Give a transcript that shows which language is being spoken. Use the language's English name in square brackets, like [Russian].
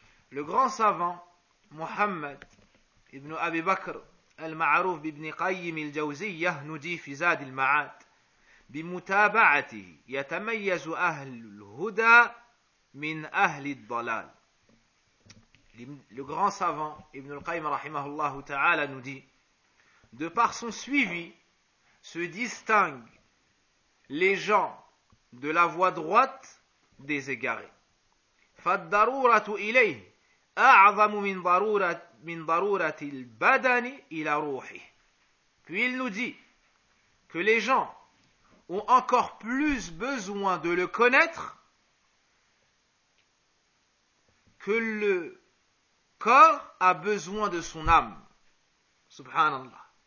[French] Le grand savant, Muhammad ibn Abi Bakr al-Ma'aruf ibn Qayyim al-Jawziyyah, nous dit « Fizad al-Ma'at » [Arabic] بمتابعته يتميز أهل الهدى من أهل الضلال. [French] Le grand savant Ibn al-Qayyim rahimahullah ta'ala nous dit, de par son suivi, se distinguent les gens de la voie droite des égarés. [Arabic] فالضرورة إليه أعظم من ضرورة البدن إلى روحه. [French] Puis il nous dit que les gens ont encore plus besoin de le connaître que le corps a besoin de son âme. Subhanallah.